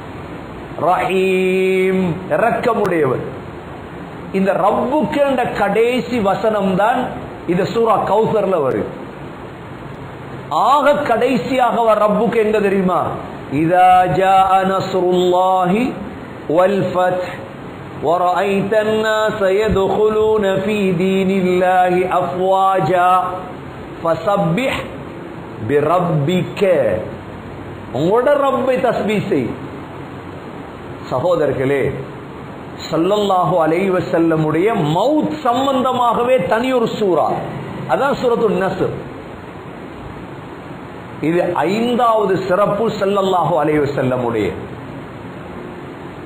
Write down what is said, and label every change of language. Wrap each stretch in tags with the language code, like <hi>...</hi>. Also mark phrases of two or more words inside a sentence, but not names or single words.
<ta>ரஹீம், இரக்கமுடையவர். இந்த ரப்புக்கு என்ற கடைசி வசனம் தான் இந்த சூரா கௌசர்ல வரும். ஆக கடைசியாக ரப்புக்கு எங்க தெரியுமா?</ta> <ar>إذا جاء نصر الله والفتح ورأيت الناس يدخلون في دين الله أفواجا فسبح بربك.</ar> <ta>உங்களோட ரப்பை தஸ்பீஹ் செய். சகோதரர்களே,</ta> <ar>صلى الله عليه وسلم</ar> <ta>மவுத் சம்பந்தமாகவே தனி ஒரு சூரா, அதான் சூரத்துன் நஸ்ர். இது 5வது சிறப்பு</ta> <ar>صلى الله عليه وسلم.</ar>